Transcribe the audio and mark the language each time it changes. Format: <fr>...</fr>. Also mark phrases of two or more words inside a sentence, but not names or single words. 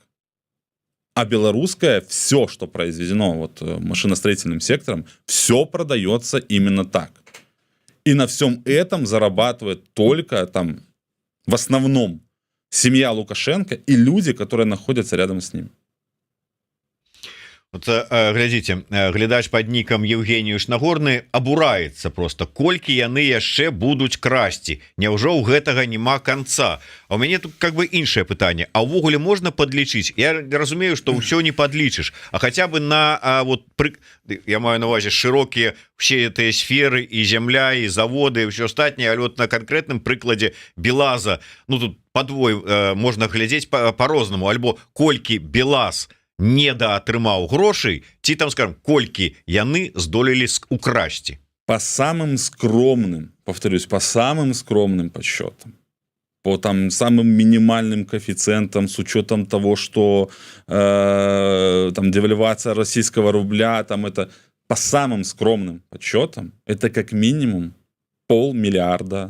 <ru>А белорусское, все, что произведено вот машиностроительным сектором, все продается именно так. И на всем этом зарабатывает только там, в основном, семья Лукашенко и люди, которые находятся рядом с ним. Вот,</ru> <be>глядзіце, глядач под нікам Евгеніюш Нагорны абураецца просто, колькі яны яшчэ будуць красці, няўжо ў гэтага няма канца? А у мяне тут</be> <ru>как бы</ru> <be>іншае пытанне, а ўвогуле можна подлічыць? Я разумею, что ўсё не подлічыш,</be> <ru>а хотя бы</ru> <be>на я маю на увазе шырокія все гэтыя сферы, і зямля, і заводы, і ўсё астатняе, але вот на канкрэтным прыкладзе БелАЗа, ну тут падвой можна глядзець по-рознаму, альбо колькі БелАЗ недоатрымаў грошай, ці там, скажем, колькі яны здолелі украсці?</be> <ru>По самым скромным, повторюсь, по самым скромным подсчетам, по там самым минимальным коэффициентам, с учетом того, что там девальвация российского рубля, там это по самым скромным подсчетам, это как минимум $500 миллиарда.</ru>